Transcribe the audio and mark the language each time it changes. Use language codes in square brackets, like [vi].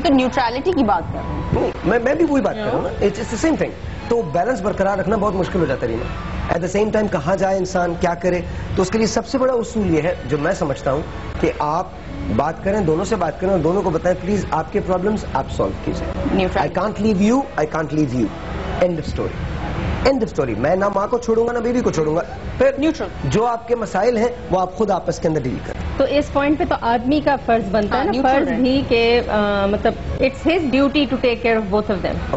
[ur] ہم تو نیوٹرالٹی کی بات کر رہے ہیں. میں بھی وہی بات کر رہا ہوں نا, [en] It's the same thing. [ur] تو بیلنس برقرار رکھنا بہت مشکل ہو جاتا ہے Raina. [en] at the same time [ur] کہاں جائے انسان, کیا کرے, تو اس کے لیے سب سے بڑا اصول یہ ہے جو میں سمجھتا ہوں کہ آپ بات کریں, دونوں سے بات کریں اور دونوں کو بتائیں پلیز آپ کے پرابلمس آپ سالو کیجیے. [en] I can't leave you, I can't leave you. End of story. End of story. [ur] میں نہ ماں کو چھوڑوں گا نہ بیوی کو چھوڑوں گا. پھر نیوٹرل جو آپ کے مسائل ہیں وہ آپ خود آپس کے اندر ڈیل کریں. تو اس پوائنٹ پہ تو آدمی کا فرض بنتا ہے نا, فرض بھی کہ مطلب [en] It's his duty to take care of both of them.